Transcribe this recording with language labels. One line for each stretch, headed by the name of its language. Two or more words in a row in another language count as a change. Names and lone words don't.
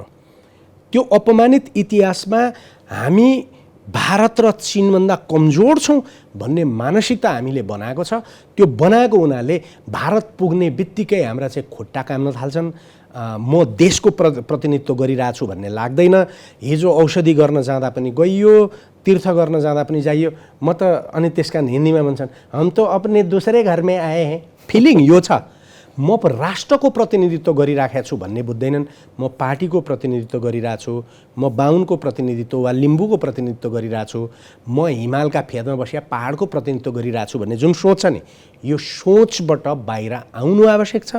Nepali: त्यो अपमानित इतिहासमा हामी भारत र चीनभन्दा कमजोर छौँ भन्ने मानसिकता हामीले बनाएको छ। त्यो बनाएको हुनाले भारत पुग्ने बित्तिकै हाम्रा चाहिँ खुट्टा काम्न थाल्छन्। म देशको प्रतिनिधित्व गरिरहेछु भन्ने लाग्दैन। हिजो औषधि गर्न जाँदा पनि गइयो, तीर्थ गर्न जाँदा पनि जाइयो। म त अनि त्यसका हिन्दीमा भन्छन्
Hindi: हम तो अपने दूसरे घर में आए हैं।
Nepali: फिलिङ यो छ। म राष्ट्रको प्रतिनिधित्व गरिराखेको छु भन्ने बुझ्दैनन्। म पार्टीको प्रतिनिधित्व गरिरहेको छु, म बाहुनको प्रतिनिधित्व वा लिम्बूको प्रतिनिधित्व गरिरहेको छु, म हिमालका फेदमा बसिया पहाडको प्रतिनिधित्व गरिरहेको छु भन्ने जुन सोच छ नि, यो सोचबाट बाहिर आउनु आवश्यक छ।